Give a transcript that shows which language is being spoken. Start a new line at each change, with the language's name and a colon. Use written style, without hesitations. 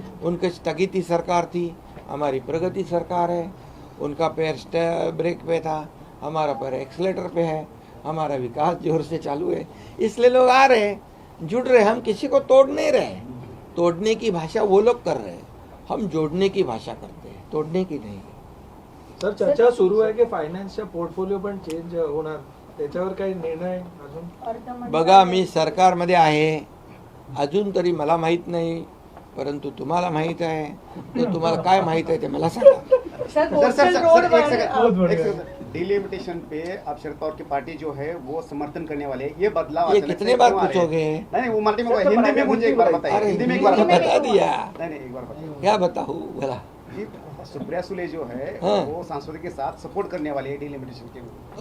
Hindi: उनके स्थगित सरकार थी, हमारी प्रगति सरकार है। उनका पैर ब्रेक पे था, हमारा पैर एक्सीलेटर पे है। हमारा विकास जोर से चालू है, इसलिए लोग आ रहे हैं, जुड़ रहे। हम किसी को तोड़ नहीं रहे, तोड़ने की भाषा वो लोग कर रहे हैं, हम जोड़ने की भाषा करते हैं, तोड़ने की नहीं।
Marathi: सर, चर्चा सुरू आहे की फायनान्सच्या पोर्टफोलिओ पण चेंज होणार, त्याच्यावर काही निर्णय अजून? बघा, मी सरकारमध्ये आहे, अजून तरी मला माहित नाही, परंतु तुम्हाला माहित आहे, तर तुम्हाला काय माहित आहे ते मला सांगा।
Hindi: डिलिमिटेशन पे अब शरद पवार की पार्टी जो है वो समर्थन करने वाले हैं, ये बदलाव ये कितने बार पूछोगे? नहीं, वो मराठी में हिंदी में मुझे एक बार बताइए। हिंदी में एक बार बता दिया, नहीं एक बार बताइए। क्या बताऊँ भला? सुप्रिया सुले जो है हाँ। वो सांसदों के साथ सपोर्ट करने वाले है डिलिमिटेशन के।